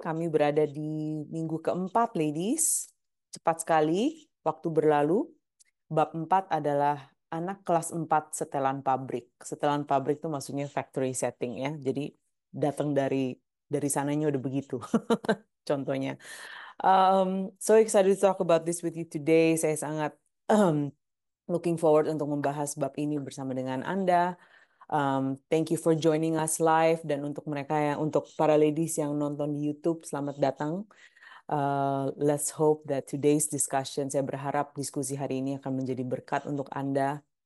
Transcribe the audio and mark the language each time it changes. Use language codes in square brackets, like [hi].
[id] Kami berada di minggu keempat, ladies. Cepat sekali, waktu berlalu. Bab 4 adalah anak kelas 4 setelan pabrik. Setelan pabrik itu maksudnya factory setting ya. Jadi datang dari sananya udah begitu. Contohnya. [en] So excited to talk about this with you today. [id] Saya sangat [en] looking forward [id] untuk membahas bab ini bersama dengan Anda. [en] Thank you for joining us live, [id] dan untuk para ladies yang nonton di YouTube, selamat datang. [en] Let's hope that today's discussion, [id] saya berharap diskusi hari ini akan menjadi berkat untuk Anda.